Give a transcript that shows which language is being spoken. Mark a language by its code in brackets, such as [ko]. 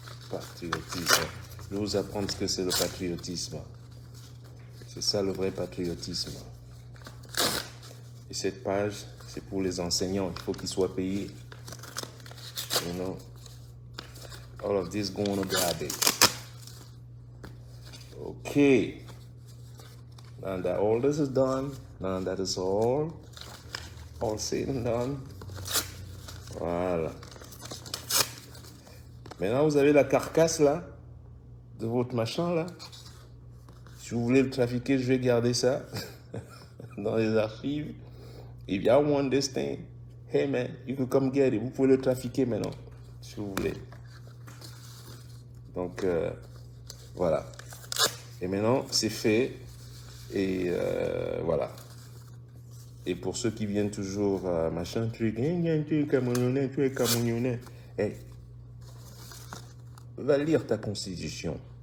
[fr] Patriotisme. Je vais vous apprendre ce que c'est le patriotisme. C'est ça le vrai patriotisme. Et cette page, c'est pour les enseignants. Il faut qu'ils soient payés. [en] You know, all of this going to garbage. Okay. Now that all this is done, now that is all said and done. [fr] Voilà. Maintenant, vous avez la carcasse là, de votre machin là. Si vous voulez le trafiquer, je vais garder ça dans les archives. [en] If y'all want this thing, hey man, you can come get it. [fr] Vous pouvez le trafiquer maintenant, si vous voulez. Donc, voilà. Et maintenant, c'est fait. Et voilà. Et pour ceux qui viennent toujours, machin, tu es Camerounais, hey, va lire ta constitution.